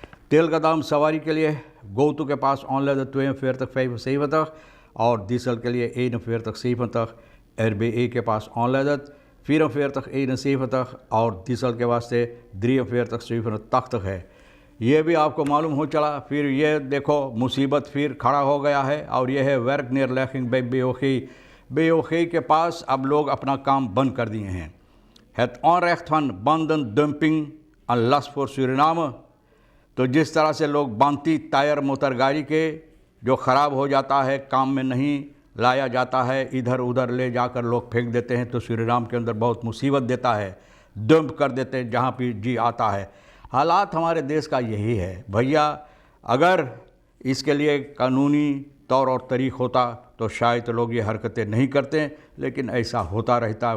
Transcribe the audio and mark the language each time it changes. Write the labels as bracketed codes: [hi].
[hns] तेल का दाम सवारी के लिए गोतु के पास ऑनलाइन 42 और डीजल के लिए 41 RBA के पास ऑनलाइन 44 और डीजल के वास्ते 43 है। ये भी आपको मालूम हो चला। फिर ये देखो मुसीबत फिर खड़ा हो गया है और यह है वर्क नियर लैकिंग बेओखी के पास अब लोग अपना काम बंद कर दिए हैं। [nl] Het onrecht van bandendumping en last voor Suriname। [hns] तो जिस तरह से लोग बांती टायर मोटर गाड़ी के जो ख़राब हो जाता है, काम में नहीं लाया जाता है, इधर उधर ले जाकर लोग फेंक देते हैं, तो सूरीनाम के अंदर बहुत मुसीबत देता है, डंप कर देते हैं जहाँ भी जी आता है। हालात हमारे देश का यही है भैया। अगर इसके लिए कानूनी तौर और तरीक़ होता तो शायद लोग ये हरकतें नहीं करते, लेकिन ऐसा होता रहता है।